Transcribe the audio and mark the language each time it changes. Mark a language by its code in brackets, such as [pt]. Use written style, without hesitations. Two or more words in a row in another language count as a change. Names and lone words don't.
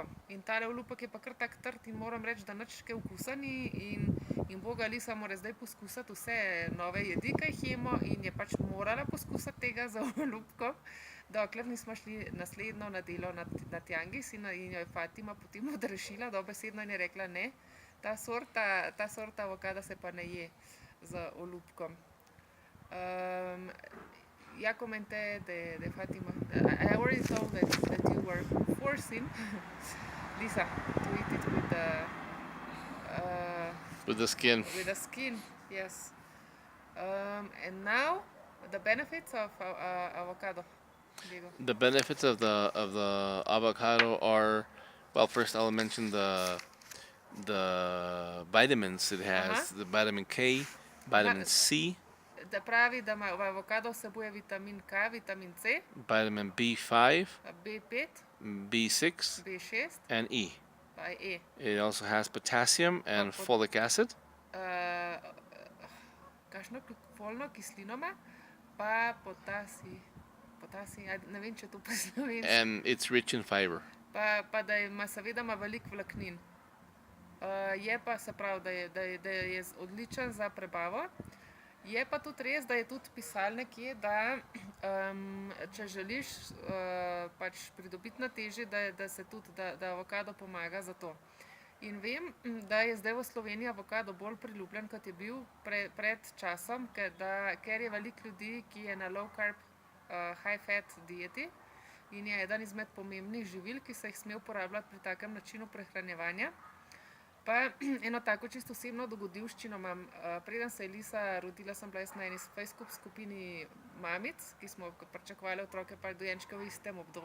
[sl] In tale olupek je pa kar tak trd in moram reči, da nič kaj okusa ni in boga Lisa mora zdaj poskusiti vse nove jedi, ki jih jemo, in je pač morala poskusiti tega z olupkom, dokler nismo šli naslednjo nedelo na Tianguis in jo je Fatima potem odrešila dobesedno in je rekla, ne, ta sorta avokada se pa ne je z olupkom. [es] Ja comenté de Fatima. [en] I already told that you were forcing Lisa to eat it with the skin. With the skin, yes. And now the benefits of avocado. Diego. The benefits of the avocado are, well, first I'll mention the vitamins it has. The vitamin K, vitamin C. [sl] Da pravi, da v avokado vsebuje vitamin K, vitamin C, vitamin B5, B5, B6, B6 [en] and E. [sl] pa E. [en] It also has potassium and folic acid. [sl] Kakšno folno kislino ima, pa potasij, ne vem, če to pa slovensko. [en] And it's rich in fiber. [sl] Pa da seveda ima veliko vlaknin. Je pa, se pravi, da je odličen za prebavo. Je pa tudi res, da je tudi pisal nekje, da če želiš pač pridobiti na teži, da avokado pomaga za to. In vem, da je zdaj v Sloveniji avokado bolj priljubljen, kot je bil pred časom, ker je veliko ljudi, ki je na [en] low carb, high fat [sl] dieti in je eden izmed pomembnih živil, ki se jih sme uporabljati pri takem načinu prehranjevanja. Pa eno tako čisto osebno dogodivščino imam. Preden se je Lisa rodila, sem bila jaz na eni Facebook skupini mamic, ki smo pričakovali otroke pa dojenčke v istem obdobju.